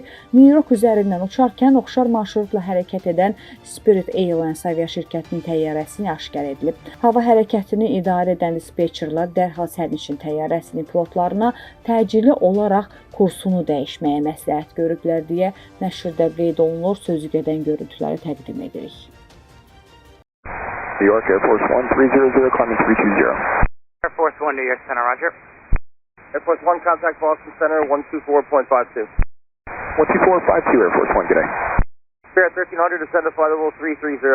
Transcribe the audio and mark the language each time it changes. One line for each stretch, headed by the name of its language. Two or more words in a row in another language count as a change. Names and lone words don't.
Azerbaijani: New York üzərindən uçarkən oxşar marşrutla hərəkət edən Spirit Airlines aviaşirkətinin təyyarəsini aşkar edilib. Hava hərəkətini idarə edən dispetçerlər dərhal sərnişin təyyarəsinin pilotlarına təcili olaraq kursunu dəyişməyə məsləhət görüblər deyə nəşrdə qeyd olunur. Sözü gedən görüntüləri təqdim edirik.
English: New York Air Force 1300, climbing 320. Air Force 1, New York Center, roger. Air Force 1, contact Boston Center, 124.52. 12452, Air Force 1, good day. Spirit 1300, descend to flight level 330.